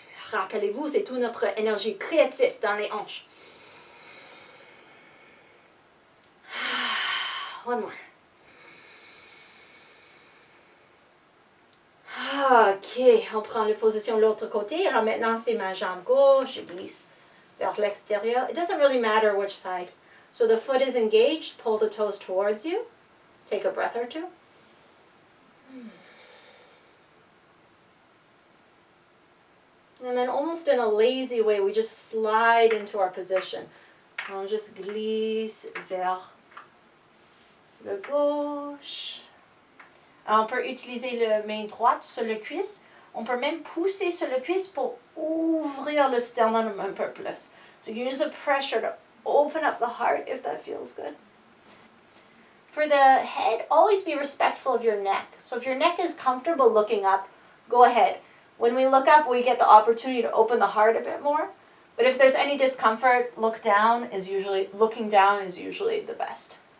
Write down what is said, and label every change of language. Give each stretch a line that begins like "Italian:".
French: Rappelez-vous, c'est toute notre énergie créative dans les hanches.
English: One more.
French: Ok, on prend la position de l'autre côté. Alors maintenant, c'est ma jambe gauche. Je glisse vers l'extérieur.
English: It doesn't really matter which side. So the foot is engaged. Pull the toes towards you. Take a breath or 2. And then almost in a lazy way, we just slide into our position.
French: On just glisse vers le gauche. Alors, on peut utiliser le main droite sur le cuisse. On peut même pousser sur le cuisse pour ouvrir le sternum un peu plus.
English: So you use the pressure to open up the heart if that feels good. For the head, always be respectful of your neck. So if your neck is comfortable looking up, go ahead. When we look up, we get the opportunity to open the heart a bit more. But if there's any discomfort, looking down is usually the best.